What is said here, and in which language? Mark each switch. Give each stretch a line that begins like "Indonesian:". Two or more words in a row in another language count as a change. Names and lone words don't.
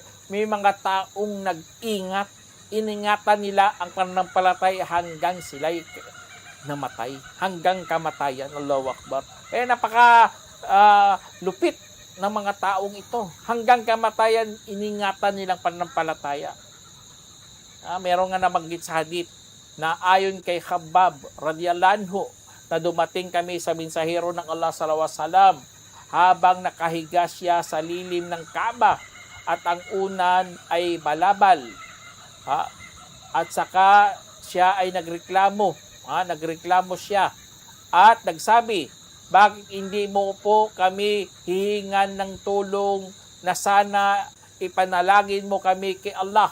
Filipino: May mga taong iningatan nila ang pananampalataya hanggang sila'y namatay, hanggang kamatayan.
Arabic: الله أكبر.
Filipino: Napaka lupit ng mga taong ito. Hanggang kamatayan, iningatan nilang pananampalataya. Meron nga nabanggit sa hadith na ayon kay Khabbab
Arabic: رضي الله عنه,
Filipino: na dumating kami sa mensahero ng Allah
Arabic: صلى الله عليه وسلم
Filipino: habang nakahiga siya sa lilim ng Kaaba at ang unan ay balabal. At saka siya ay nagreklamo siya at nagsabi, "Bakit hindi mo po kami hihingan ng tulong na sana ipanalangin mo kami kay Allah?"